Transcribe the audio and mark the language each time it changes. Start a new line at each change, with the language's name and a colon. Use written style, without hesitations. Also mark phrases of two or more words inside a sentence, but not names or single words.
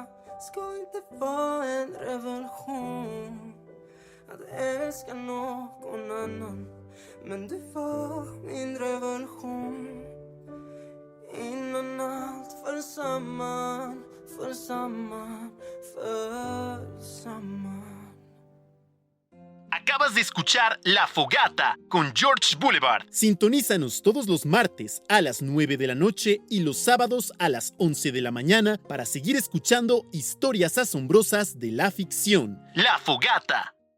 Swedish: Ska inte vara en revolution att älska någon annan. Men du var min revolution. Innan allt föll samman, föll samman, föll samman.
Spanish: Acabas de escuchar La Fogata con George Boulevard. Sintonízanos todos los martes a las 9 de la noche y los sábados a las 11 de la mañana para seguir escuchando historias asombrosas de la ficción. La Fogata.